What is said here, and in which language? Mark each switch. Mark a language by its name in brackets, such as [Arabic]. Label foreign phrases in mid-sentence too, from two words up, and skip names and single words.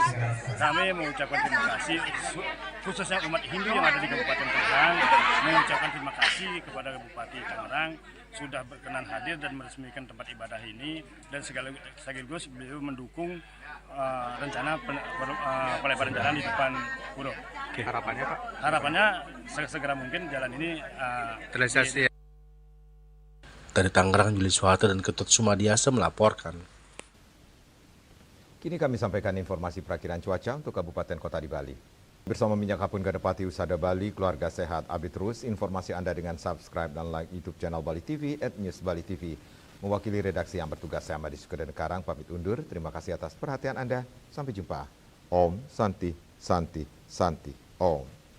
[Indonesian] Kami mengucapkan terima kasih khususnya umat Hindu yang ada di Kabupaten Tangerang, mengucapkan terima kasih kepada Bupati Tangerang sudah berkenan hadir dan meresmikan tempat ibadah ini, dan sekaligus beliau mendukung rencana pelebaran jalan di depan pura. Oke, harapannya Pak? Harapannya segera mungkin jalan ini terrealisasi. Dari Tangerang, Juli Soeharto dan Ketut Sumadiasa melaporkan. Kini kami sampaikan informasi perakiran cuaca untuk kabupaten kota di Bali. Bersama Minyak Kapun Gadepati Usada Bali, keluarga sehat, update terus informasi Anda dengan subscribe dan like YouTube channel Bali TV @newsbali.tv. Mewakili redaksi yang bertugas, saya Madi Sukadana Karang pamit undur. Terima kasih atas perhatian Anda. Sampai jumpa. Om Santi Santi Santi Om.